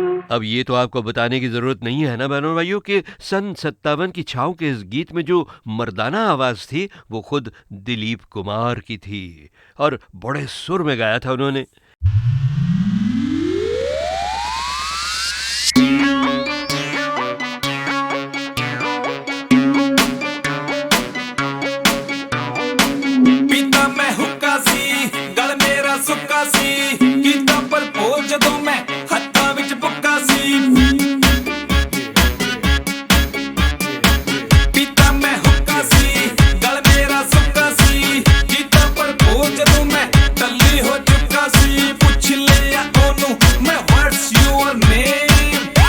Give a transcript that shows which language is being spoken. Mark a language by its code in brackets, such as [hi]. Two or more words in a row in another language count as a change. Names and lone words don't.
[hi] अब ये तो आपको बताने की जरूरत नहीं है ना बहनों भाइयों कि सन 57 की छाँव के इस गीत में जो मर्दाना आवाज थी वो खुद दिलीप कुमार की थी और बड़े सुर में गाया था उन्होंने। [pa] पीता मैं हुक्का सी गल मेरा सुक्का सी कीता पर पोज जदों मैं हत्थां विच बुक्का सी ਪੀਤਾ ਮੈਂ ਹੁੱਕਾ ਸੀ ਗਲ ਮੇਰਾ ਸੁੱਕਾ ਸੀ ਕੀਤਾ ਪਰ ਪੋਜ਼ ਜਦੋਂ ਮੈਂ ਟੱਲੀ ਹੋ ਚੁੱਕਾ ਸੀ ਪੁੱਛ ਲਿਆ ਓਹਨੂੰ ਮੈਂ [en] what's your name